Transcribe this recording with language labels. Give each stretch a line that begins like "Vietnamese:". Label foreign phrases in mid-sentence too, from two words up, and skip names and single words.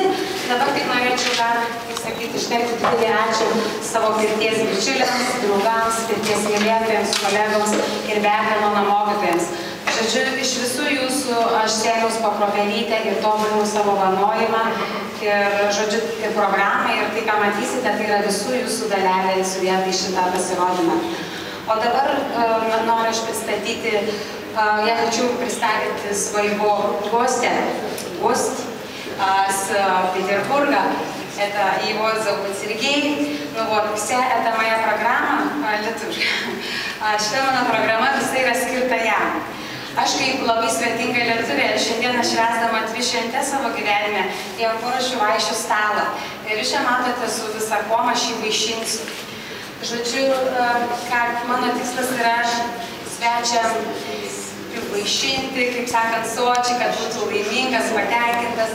Lithuanian: Dabar tik norėčiau dar, kaip sakyti, ištarti didelį ačiū savo pirties bičiuliams, draugams, pirties mylėtojams, kolegoms ir be abejo mano mokytojams. Žodžiu, iš visų jūsų aš sėmiaus po kruopelytę ir tobulinau savo vanojimą ir, žodžiu, ir programą ir tai, ką matysite, tai yra visų jūsų dalelė sudėta į šitą pasirodymą. O dabar noriu aš приstatити,
Russian: я хочу представить своего гостя, гость с Петербурга. Это его зовут Сергей. Ну вот, вся эта моя программа,
Lithuanian: šita mano programa visai yra skirta jam. Aš kaip labai svetinga lietuvė, šiandieną švęsdama 2 šventes savo gyvenime, jam paruošiu vaišių stalą. Ir jūs čia matote su visa kuom aš jį vaišinsiu. Žodžiu, mano tikslas yra svečiam privaišinti, kaip sakant, sočiai, kad būtų laimingas, patenkintas.